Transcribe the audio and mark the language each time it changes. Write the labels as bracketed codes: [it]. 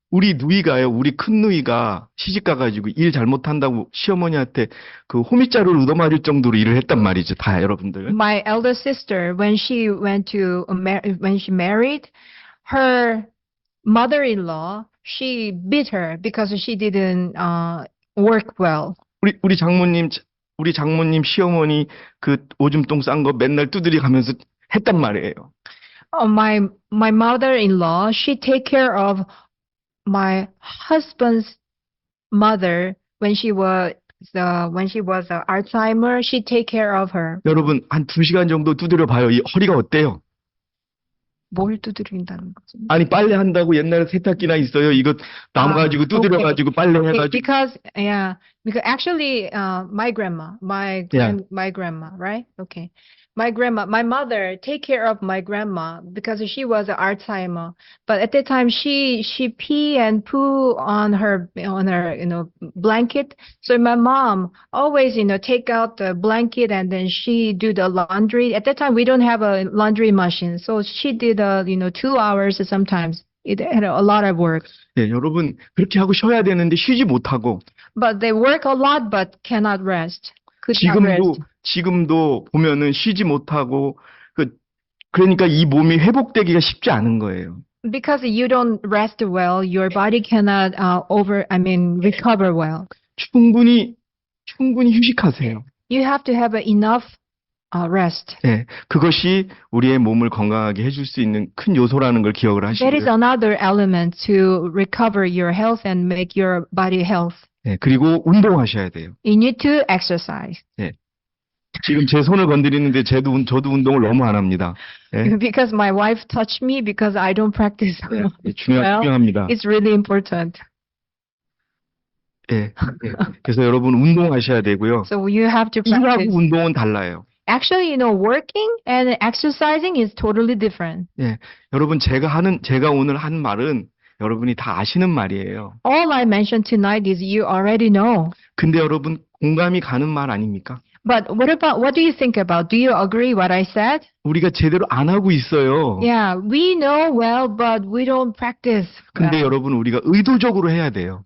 [ko] 우리 누이가요, 우리 큰 누이가 시집 가가지고 일 잘못한다고 시어머니한테 그 호미자루를 얻어맞을 정도로 일을 했단 말이죠. 다 여러분들. [en] My elder sister, when she when she married, her mother-in-law, she beat her because she didn't work well. [ko] 우리 장모님 시어머니 그 오줌똥 싼 거 맨날 두드려 가면서 했단 말이에요. [en] My mother-in-law, she take care of my husband's mother when she was Alzheimer. She take care of her. [ko] 여러분, 한 2시간 정도 두드려 봐요. 이 허리가 어때요? 뭘 두드린다는 거지? 아니, 빨래 한다고 옛날에 세탁기나 있어요. 이거 나무 가지고 두드려 가지고 빨래 해가지고. [en] Because actually, my grandma, my grandma, right? Okay. My mother take care of my grandma because she was Alzheimer. But at that time, she pee and poo on her blanket. So my mom always take out the blanket and then she do the laundry. At that time, we don't have a laundry machine, so she did 2 hours sometimes. It had a lot of work. [ko] 네, 여러분 그렇게 하고 쉬어야 되는데 쉬지 못하고. [en] But they work a lot but cannot rest. Could not rest. [ko] 지금도 보면은 쉬지 못하고 그러니까 이 몸이 회복되기가 쉽지 않은 거예요. [en] Because you don't rest well, your body cannot recover well. [ko] 충분히 휴식하세요. [en] You have to have enough rest. [ko] 네, 그것이 우리의 몸을 건강하게 해줄 수 있는 큰 요소라는 걸 기억을 하시고요. [en] That is another element to recover your health and make your body health. [ko] 네, 그리고 운동하셔야 돼요. [en] You need to exercise. [ko] 네. 지금 제 손을 건드리는데 저도 운동을 너무 안 합니다. 네. [en] Because my wife touched me because I don't practice. [ko] 네, 중요합니다. [en] It's really important. [ko] 네, 네. 그래서 여러분 운동하셔야 되고요. [en] So you have to practice. [ko] 일하고 운동은 달라요. [en] Actually, working and exercising is totally different. [ko] 네, 여러분 제가 오늘 한 말은 여러분이 다 아시는 말이에요. [en] All I mentioned tonight is you already know. [ko] 근데 여러분 공감이 가는 말 아닙니까? [en] But what do you think about? Do you agree what I said? [ko] 우리가 제대로 안 하고 있어요. [en] Yeah, we know well, but we don't practice. [ko] 근데 여러분 우리가 의도적으로 해야 돼요.